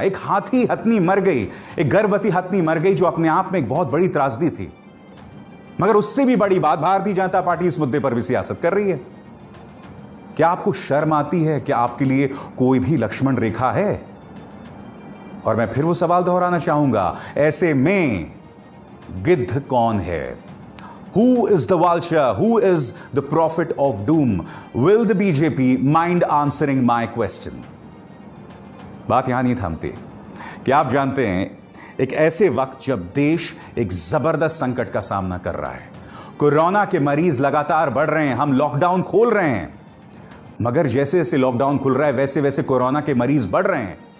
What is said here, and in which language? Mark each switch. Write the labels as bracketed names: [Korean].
[Hindi] एक हाथी हथनी मर गई, एक गर्भवती हथनी मर गई, जो अपने आप में एक बहुत बड़ी त्रासदी थी, मगर उससे भी बड़ी बात, भारतीय जनता पार्टी इस मुद्दे पर भी सियासत कर रही है। क्या आपको शर्म आती है? क्या आपके लिए कोई भी लक्ष्मण रेखा है? और मैं फिर वो सवाल दोहराना चाहूंगा, ऐसे में गिद्ध कौन है? [English] Who is the vulture? Who is the prophet of doom? Will the BJP mind answering my question? [Hindi] बात यहां नहीं थमती। क्या आप जानते हैं, एक ऐसे वक्त जब देश एक जबरदस्त संकट का सामना कर रहा है, कोरोना के मरीज लगातार बढ़ रहे हैं, हम लॉकडाउन खोल रहे हैं, मगर जैसे जैसे लॉकडाउन खुल रहा है वैसे वैसे कोरोना के मरीज बढ़ रहे हैं।